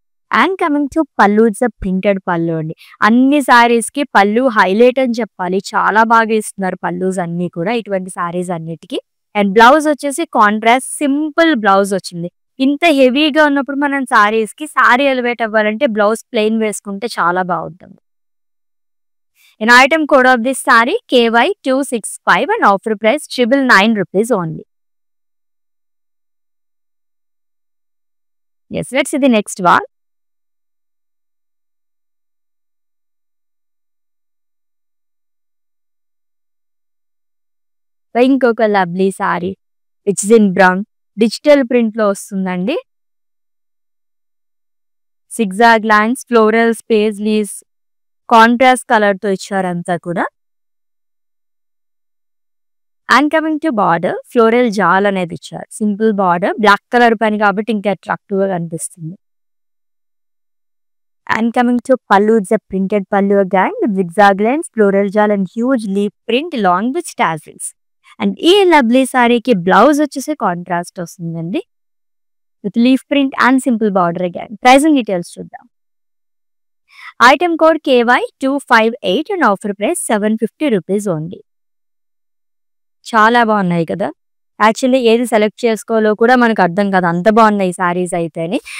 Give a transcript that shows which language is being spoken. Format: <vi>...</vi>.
<en>and coming to పళ్ళు, it's printed పళ్ళు</en> <te>అండి. అన్ని సారీస్ కి పళ్ళు హైలైట్ అని చెప్పాలి. చాలా బాగా ఇస్తున్నారు పళ్ళుస్ అన్ని కూడా ఇటువంటి సారీస్ అన్నిటికీ. అండ్ బ్లౌజ్ వచ్చేసి కాంట్రాస్ట్ సింపుల్ బ్లౌజ్ వచ్చింది. ఇంత హెవీగా ఉన్నప్పుడు మనం సారీ ఎలివేట్ అవ్వాలంటే బ్లౌజ్ ప్లెయిన్ వేసుకుంటే చాలా బాగుంటుంది.</te> <en>An item code of this saree KY265 and offer price 999 rupees only. Yes, let's see the next one.</en> <te>ఇంకొక lovely sorry</te> <en>which is in</en> <te>brown digital print లో వస్తుందండి. Zigzag lines, floral space leaves, contrast colour తో ఇచ్చారంతా కూడా.</te> <en>and coming to border,</en> <te>floral జాల్ అనేది ఇచ్చారు. Simple border, black colour పైన కాబట్టి ఇంకా అట్రాక్టివ్ గా కనిపిస్తుంది.</te> <en>And coming to pallu, it's a printed pallu again with zigzag lines, floral jal and huge leaf print along with tassels.</en> <te>And ఈ lovely సారీకి బ్లౌజ్ వచ్చేసి కాంట్రాస్ట్ వస్తుందండి</te> <en>With leaf print and simple border again.</en> <te>Pricing details చూద్దాం. Item code KY258 and offer price 750 rupees only. చాలా బాగున్నాయి కదా. Actually ఏది select చేసుకోవాలో కూడా మనకు అర్థం కాదు, అంత బాగున్నాయి సారీస్ అయితేనే.</te>